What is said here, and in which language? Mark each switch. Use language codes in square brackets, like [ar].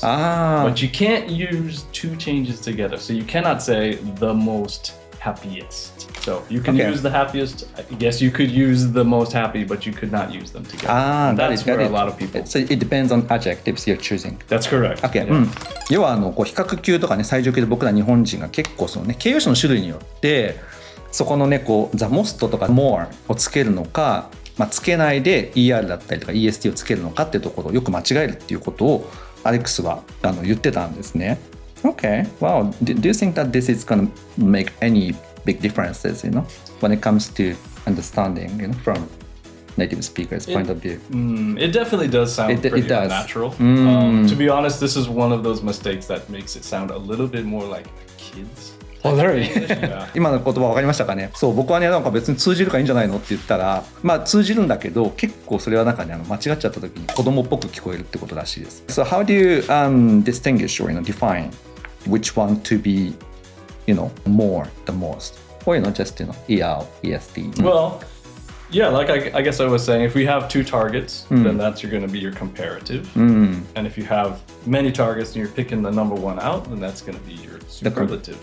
[en] But you can't use two changes together. So you cannot say the most happiest. So you can use the happiest. I guess you could use the most happy, but you could not use them together. That's where a lot of people. So it depends on adjectives you're choosing. That's correct. Okay. [ja] 要は比較級とかね最上級で僕ら日本人が結構そのね形容詞の種類によってそこのねthe most とか more をつけるのか、つけないで ER だったりとか EST をつけるのかっていうところをよく間違えるっていうことをアレックスは言ってたんですね。 [en] Okay. Wow. Do you think that this is going to make any big differences, when it comes to understanding, from native speakers' point of view? It definitely does sound pretty unnatural. To be honest, this is one of those mistakes that makes it sound a little bit more like kids. Oh, really? [ja] 今の言葉分かりましたかね。そう僕はね別に通じるからいいんじゃないのって言ったら通じるんだけど結構それは間違っちゃった時に子供っぽく聞こえるってことらしいです。 [en] So how do you distinguish or define which one to be more the most or just ER, EST? Well, yeah, like I guess I was saying, if we have two targets, then that's going to be your comparative. And if you have many targets and you're picking the number one out, then that's going to be your superlative.